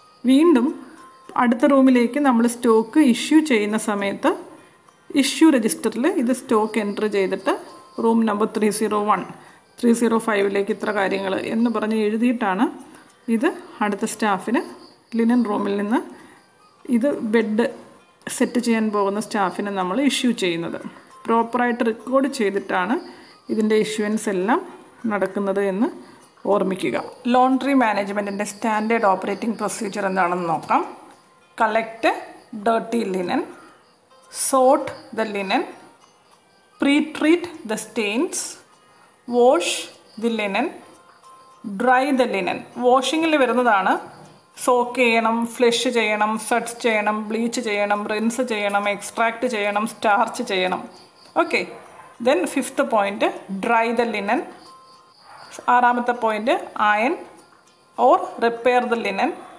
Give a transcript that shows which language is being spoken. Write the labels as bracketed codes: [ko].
[ml] വീണ്ടും അടുത്ത റൂമിലേക്ക് നമ്മൾ സ്റ്റോക്ക് ഇഷ്യൂ ചെയ്യുന്ന സമയത്ത് ഇഷ്യൂ രജിസ്റ്ററിൽ ഇത് സ്റ്റോക്ക് എൻറ്റർ ചെയ്തിട്ട് റൂം നമ്പർ 301, 305 ഇത്ര കാര്യങ്ങൾ എന്ന് പറഞ്ഞ് എഴുതിയിട്ടാണ് ഇത് അടുത്ത സ്റ്റാഫിന് ലിനൻ റൂമിൽ നിന്ന് ഇത് ബെഡ് സെറ്റ് ചെയ്യാൻ പോകുന്ന സ്റ്റാഫിന് നമ്മൾ ഇഷ്യൂ ചെയ്യുന്നത്. പ്രോപ്പറായിട്ട് റെക്കോർഡ് ചെയ്തിട്ടാണ് ഇതിൻ്റെ ഇഷ്യൂവൻസ് എല്ലാം നടക്കുന്നത് എന്ന് ഓർമ്മിക്കുക. ലോണ്ടറി മാനേജ്മെൻറ്റിൻ്റെ സ്റ്റാൻഡേർഡ് ഓപ്പറേറ്റിംഗ് പ്രൊസീജിയർ എന്താണെന്ന് നോക്കാം. [en] Collect dirty linen, sort the linen, pre-treat the stains, wash the linen, dry the linen. [ml] വാഷിങ്ങിൽ വരുന്നതാണ് സോക്ക് ചെയ്യണം, ഫ്ലഷ് ചെയ്യണം, സഡ്സ് ചെയ്യണം, ബ്ലീച്ച് ചെയ്യണം, റിൻസ് ചെയ്യണം, എക്സ്ട്രാക്ട് ചെയ്യണം, സ്റ്റാർച്ച് ചെയ്യണം. [en] Okay, then 5th point dry the linen. 6th point iron or repair the linen.